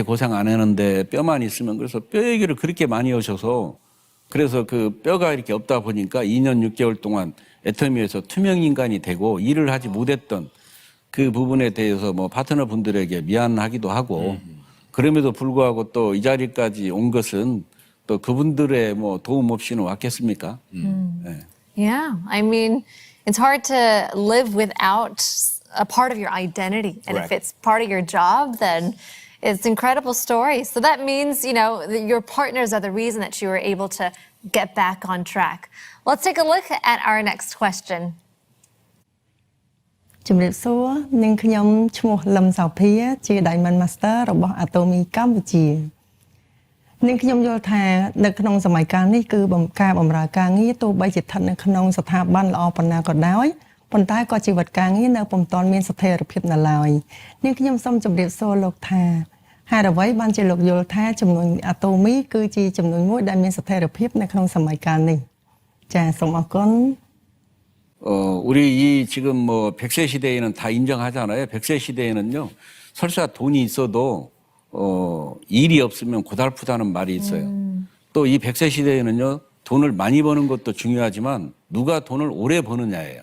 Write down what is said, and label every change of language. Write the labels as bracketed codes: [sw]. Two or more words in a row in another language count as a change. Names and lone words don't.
[ko] 고생 안 하는데 뼈만 있으면 그래서 뼈 얘기를 그렇게 많이 하셔서 그래서 그 뼈가 이렇게 없다 보니까 2년 6개월 동안 애터미에서 투명 인간이 되고 일을 하지 못했던 그 부분에 대해서 뭐 파트너 분들에게 미안하기도 하고 그럼에도 불구하고 또 이 자리까지 온 것은 또 그분들의 뭐 도움 없이는 왔겠습니까? 네. [en] Yeah, I mean, it's hard to live without a part of your identity. And if Correct. it's part of your job, then it's an incredible story. So that means, you know, that your partners are the reason that you were able to get back on track. Let's take a look at our next question. [km] ជំរាបសួរនាងខ្ញុំឈ្មោះលឹមសោភាជា [en] Diamond Master [km] របស់ Atomy កម្ពុជានាងខ្ញុំយល់ថានៅក្នុងសម័យកាលនេះគឺការបម្រើការងារទោះបីជាស្ថិតនៅក្នុងស្ថាប័នល្អប៉ុណ្ណាក៏ដោយប៉ុន្តែក៏ជីវិតការងារនៅពុំទាន់មានស្ថិរភាពនៅឡើយនាងខ្ញុំសូមជម្រាបសួរលោកថាហេតុអ្វីបានជាលោកយល់ថាចំនួន Atomy គឺជាចំនួនមួយដែលមានស្ថិរភាពនៅក្នុងសម័យកាលនេះចាសូមអរគុណ [ko] 우리 이 지금 뭐 100세 시대에는 다 인정하잖아요. 100세 시대에는요. 설사 돈이 있어도 일이 없으면 고달프다는 말이 있어요. 또 이 100세 시대에는요. 돈을 많이 버는 것도 중요하지만 누가 돈을 오래 버느냐예요.